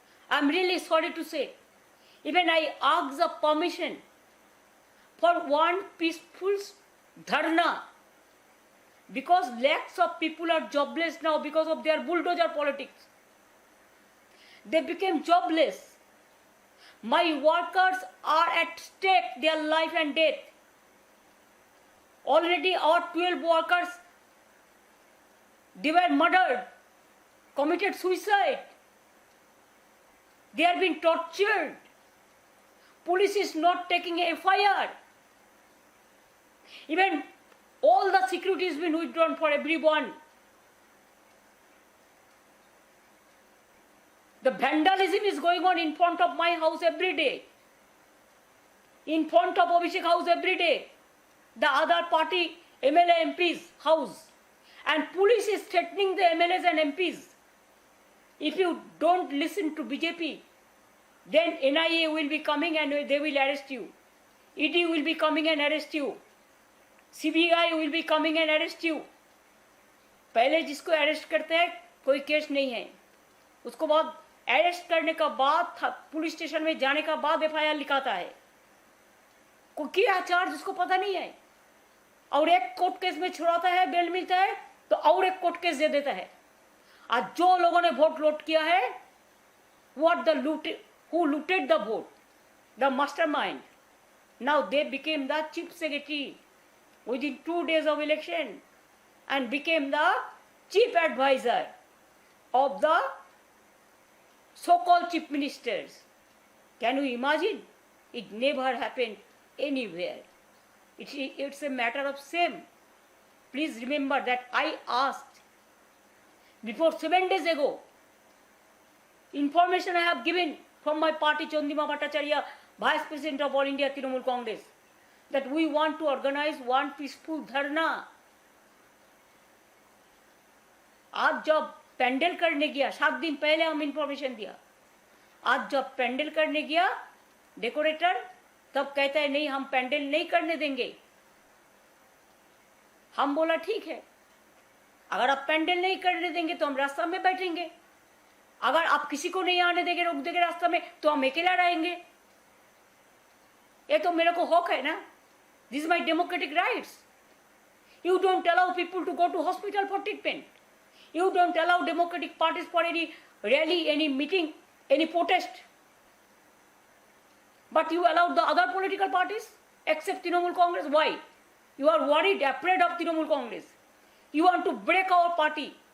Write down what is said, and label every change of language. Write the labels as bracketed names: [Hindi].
[English] I am really sorry to say, even I ask the permission for one peaceful dharna, because lakhs of people are jobless now because of their bulldozer politics. They became jobless. My workers are at stake, their life and death. Already our 12 workers, they were murdered, committed suicide. They are being tortured. Police is not taking a FIR. Even all the security has been withdrawn for everyone. The vandalism is going on in front of my house every day, in front of Abhishek house every day, the other party MLA MP's house, and police is threatening the MLAs and MPs. If you don't listen to BJP, then NIA will be coming and they will arrest you. ED will be coming and arrest you. CBI will be coming and arrest you. [Hindi] पहले जिसको arrest करते हैं कोई case नहीं है, उसको बाद arrest करने का बाद पुलिस स्टेशन में जाने का बाद FIR लिखाता है। कोई क्या चार्ज उसको पता नहीं है, और एक कोर्ट केस में छुड़ाता है, बेल मिलता है तो और एक कोर्ट केस दे देता है। आज जो लोगों ने वोट लूट किया है, [English] who looted the vote, the mastermind, now they became the chief secretary within 2 days of election and became the chief advisor of the so-called chief ministers. Can you imagine? It never happened anywhere. It's a matter of shame. Please remember that I asked before 7 days ago, information I have given from my party, Chandima Bhattacharya, Vice President of All India Trinamool Congress, that we want to organize one peaceful dharna. [Hindi] आज जब पेंडल करने गया, 7 दिन पहले हम information दिया, आज जब पेंडल करने गया डेकोरेटर, तब कहता है नहीं हम पेंडल नहीं करने देंगे। हम बोला ठीक है, अगर आप पेंडल नहीं करने देंगे तो हम रास्ता में बैठेंगे, अगर आप किसी को नहीं आने देंगे, रोक देंगे रास्ता में, तो हम अकेला रहेंगे। ये तो मेरे को हक है ना, [English] This is my democratic rights. You don't allow people to go to hospital for treatment, you don't allow democratic parties for any rally, any meeting, any protest, but you allow the other political parties except Trinamool Congress. Why? You are worried, afraid of Trinamool Congress. You want to break our party.